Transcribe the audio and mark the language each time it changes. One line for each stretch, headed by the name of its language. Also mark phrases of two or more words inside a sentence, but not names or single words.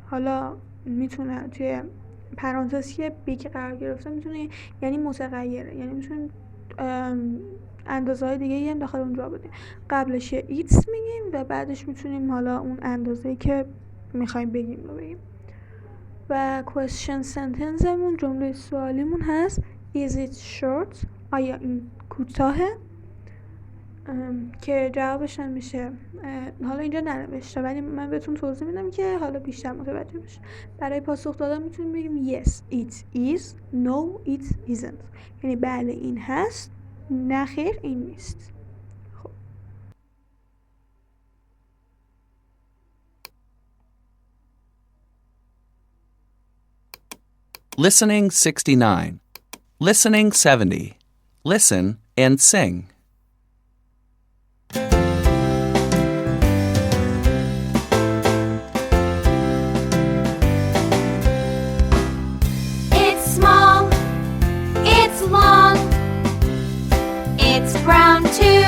Persian: حالا میتونه توی پرانتز که بیگ قرار گرفته میتونه یعنی متغیره، یعنی میتونیم اندازه های دیگه هم داخل اونجا بدیم. قبلش یه ایتس میگیم و بعدش میتونیم حالا اون اندازه‌ای که میخوایم بگیم رو بگیم. و
English: question sentence
Persian: مون جمله سوالیمون هست
English: Is it short؟
Persian: آیا این کوتاهه؟ که جوابش هم میشه حالا اینجا ننوشته ولی من بهتون توضیح میدم که حالا بیشتر متوجه بشه. برای پاسخ دادن میتونیم بگیم
English: Yes it is No it isn't
Persian: یعنی بله این هست نه خیر این نیست. خب
English: Listening 69. Listening 70. Listen and sing. It's small, it's long, it's brown too.